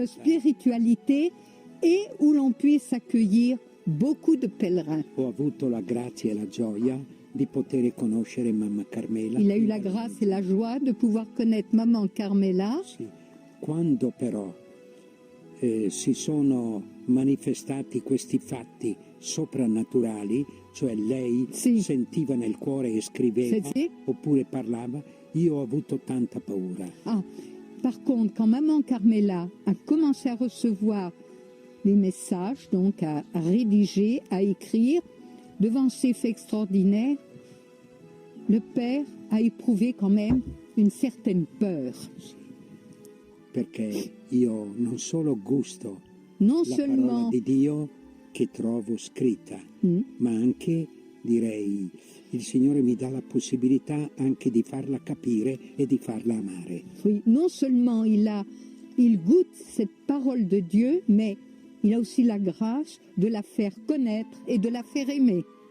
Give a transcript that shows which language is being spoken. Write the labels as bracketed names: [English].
[French] de spiritualité et où l'on puisse accueillir beaucoup de pèlerins. [Italian] Ho avuto la grazia e la gioia di poter conoscere Mamma Carmela. [French] Il a eu la grâce et la joie de pouvoir connaître Maman Carmela. [Italian] Sì. Quando però si sono manifestati questi fatti soprannaturali, cioè lei Sì. sentiva nel cuore e scriveva Sì. oppure parlava, io ho avuto tanta paura. [French] Ah, par contre, quand Maman Carmela a commencé à recevoir les messages, donc à rédiger, à écrire, devant ces faits extraordinaires, le Père a éprouvé quand même une certaine peur. [Italian] Perché io non solo gusto [French] Non [Italian] la parola [French] seulement [Italian] di Dio che trovo scritta, ma anche, direi, il Signore mi dà la possibilità anche di farla capire e di farla amare. [French] oui, non seulement il goûte cette parole de Dieu, mais il a aussi la grâce de la faire connaître et de la faire aimer.